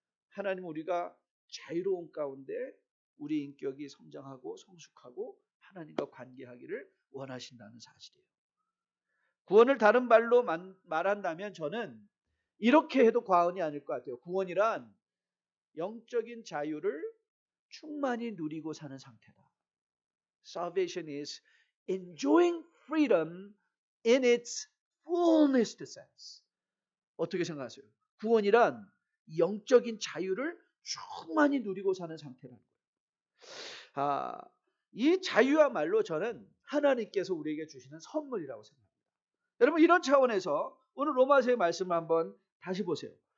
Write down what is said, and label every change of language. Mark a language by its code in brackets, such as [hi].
[ko] 하나님은 우리가 자유로운 가운데 우리 인격이 성장하고 성숙하고 하나님과 관계하기를 원하신다는 사실이에요. 구원을 다른 말로 말한다면 저는 이렇게 해도 과언이 아닐 것 같아요. 구원이란 영적인 자유를 충만히 누리고 사는 상태다. [en] Salvation is enjoying freedom in its fullness sense. [ko] 어떻게 생각하세요? 구원이란 영적인 자유를 충만히 누리고 사는 상태라는 거예요. 이 자유야말로 저는 하나님께서 우리에게 주시는 선물이라고 생각합니다. 여러분 이런 차원에서 오늘 로마서의 말씀을 한번 다시 보세요.